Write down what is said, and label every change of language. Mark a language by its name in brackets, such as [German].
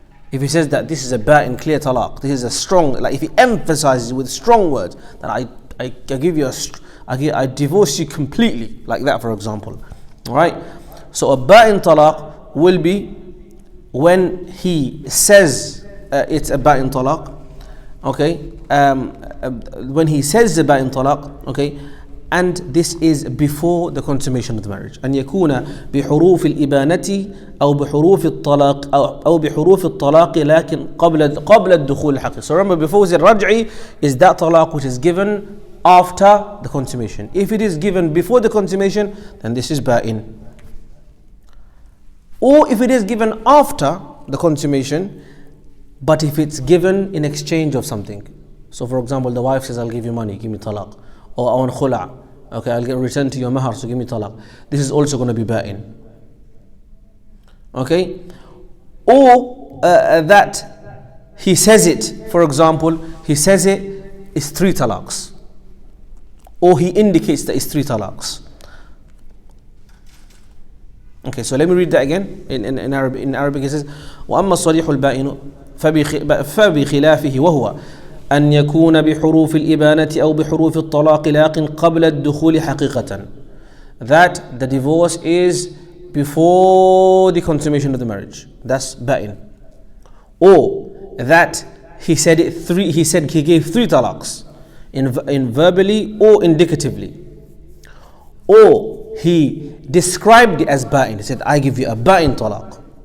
[English] If he says that this is a ba'in clear talaq, this is a strong, like if he emphasizes with strong words that I give you I divorce you completely, like that, for example. Alright? So a ba'in talaq will be when he says it's a ba'in talaq, okay, when he says the ba'in talaq, okay, and this is before the consummation of the marriage. [Arabic] أن يكون بحروف الإبانة أو بحروف الطلاق أو بحروف الطلاق لكن قبل الدخول الحقيقي. [English] So remember, before we said raj'i is that talaq which is given after the consummation. If it is given before the consummation, then this is ba'in. Or if it is given after the consummation, but if it's given in exchange of something. So for example, the wife says, I'll give you money, give me talaq. Or I want khula', okay, I'll return to your mahar, so give me talaq. This is also going to be ba'in. Okay? Or that he says it, for example, he says it is 3 talaqs. Or he indicates that it's 3 talaqs. Okay, so let me read that again in Arabic. In Arabic it says [Arabic] وأما الصريح البائن فبخلافه وهو أن يكون بحروف الإبانة أو بحروف الطلاق لكن قبل الدخول حقيقة. [English] That the divorce is before the consummation of the marriage. That's ba'in. Or that he said he gave 3 talaqs in verbally or indicatively. Or he described it as ba'in. He said, I give you a ba'in talaq.